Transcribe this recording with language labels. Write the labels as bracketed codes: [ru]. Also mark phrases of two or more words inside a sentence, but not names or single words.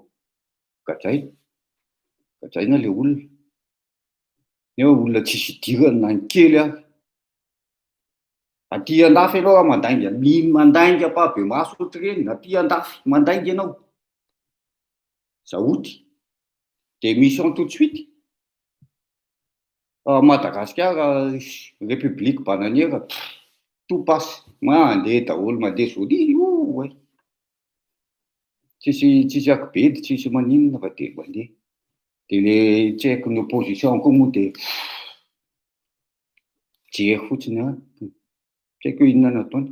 [mg] Gadraina ilay olona. Neo olona tsisy idirany na ny kely ary. Aty andafy ianao mandainga apabe maso ohatr'ireny. Aty andafy mandainga ianao. Zaoty. [fr] Démission tout de suite. Madagasikara, république bananière, tout passe. [mg] Mandeha daholo, mandeha joli. Tsisy akibedy, tsisy maninona fa dia mandeha. Dia ilay tsy haiko ny opposition koa moa dia jery fotsiny tsy haiko inona no ataony.